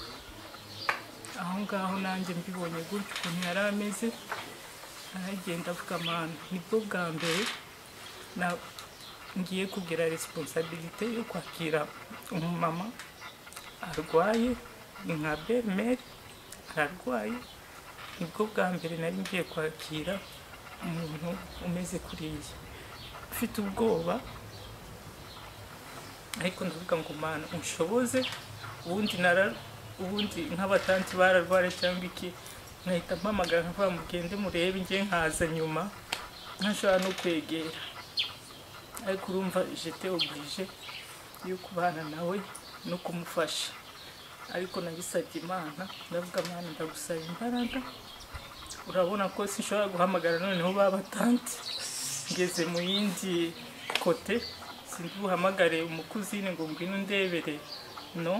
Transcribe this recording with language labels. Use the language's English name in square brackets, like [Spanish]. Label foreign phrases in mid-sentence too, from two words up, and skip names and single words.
[Kinyarwanda] Aho ngaho nanjye mbibonye gutyo ukuntu yari ameze, aragenda avuga Mana, nibwo bwa mbere ngiye kugira responsabilité yo kwakira umumama arwaye, nka belle-mère ararwaye. Nibwo bwa mbere nari ngiye kwakira umuntu umeze kuriya. Mfite ubwoba, ariko ndavuga ngo Mana unshoboze. Ubundi nk'abatanti bararwara cyangwa iki, nkahita mpamagara nkavuga mugende murebe, njye nkaza nyuma ntashobora no kwegera. Ariko urumva [French] j'étais obligé [Kinyarwanda] yo kubana nawe no kumufasha. Ariko nagisabye Imana, ndavuga Mana ndagusaba imbaraga. Urabona ko sinshobora guhamagara noneho babatanti, ngeze mu yindi kote, sindi buhamagare umukuzine ngo ngwino ndebere, no.